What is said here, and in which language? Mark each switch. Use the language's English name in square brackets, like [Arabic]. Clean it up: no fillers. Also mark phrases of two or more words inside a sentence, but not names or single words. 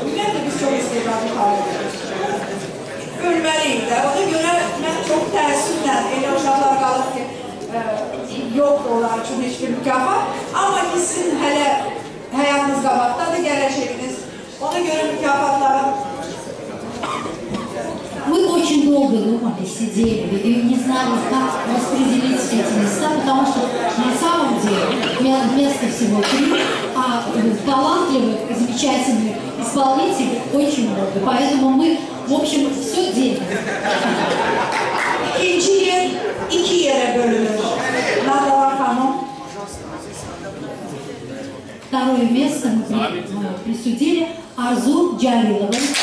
[Azerbaijani] Ümumiyyətlə biz çox istedadlı xalqıyıq. Ölməliyik də. Ona görə mən çox təəssüflə elə uşaqlar qalıb ki, yoxdur onlar üçün heç bir mükafat. Amma ki, sizin hələ həyatınız qabaqdadır, gələcəyiniz. Ona görə mükafatların [Russian] Мы очень долго думали, сидели и не знали, как распределить эти места, потому что на самом деле места всего 3, а талантливых, замечательных исполнителей очень много. Поэтому мы, в общем, все делим. [Azerbaijani] İkinci yer 2 yere bölünür. Nadalar Hanım. [Russian] Второе место мы присудили Арзу Джалиловой.